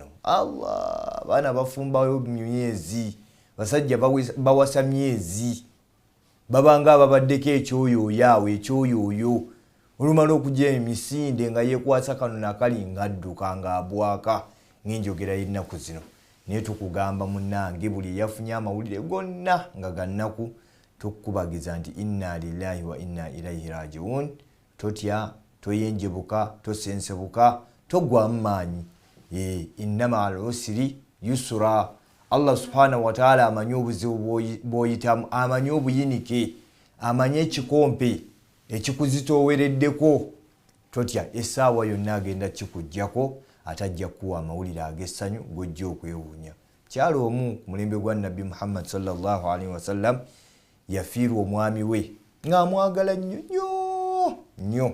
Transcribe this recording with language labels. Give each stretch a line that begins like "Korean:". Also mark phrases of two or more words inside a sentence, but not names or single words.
Ganda: Allah, abaana bafumbayo myezi, basajja bawasa myezi, babanga ababaddeko ekyoyooyo ekyoyooyo, olumala okujja emisinde nga yeekwasa kano nakali ng'adduka ng'abwaka, ng'enjogera y'ennaku zino. Naye tukugamba munnange, buli eyafunye amawulire gonna nga gannaku, tukkubagiza nti
Arabic: إنا لله وإنا إليه راجعون.
Ganda: Totya, toyenjebuka, tosensebuka, togwamu maanyi.
Arabic: إن مع العسر يسرا. الله سبحانه وتعالى
Ganda: amanyi obuzibu bw'oyitamu, amanyi obuyinike, amanyi ekikompe ekikuzitoowereddeko. Totya, essaawa yonna agenda kikuggyako, atajja kuwa amawulire ag'essanyu g'ojja okwewuunya. Kyalo omu ku mulembe gwa Nabbi Muhammad
Arabic: صلى الله عليه وسلم
Ganda: yafiirwa omwami we ng'amwagala nnyo.